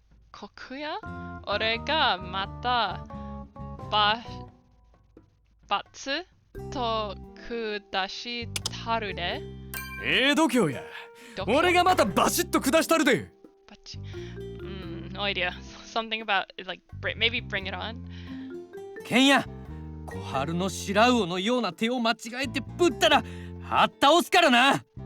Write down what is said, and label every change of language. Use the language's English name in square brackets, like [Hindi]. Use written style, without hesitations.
[Japanese] 国や俺がまたバツと下したるで。度胸や。俺がまたバシッと下したるで。 [English] No idea. Something about like maybe bring it on. [Japanese] ケンヤ、小春の白魚のような手を間違えてぶったらはっ倒すからな。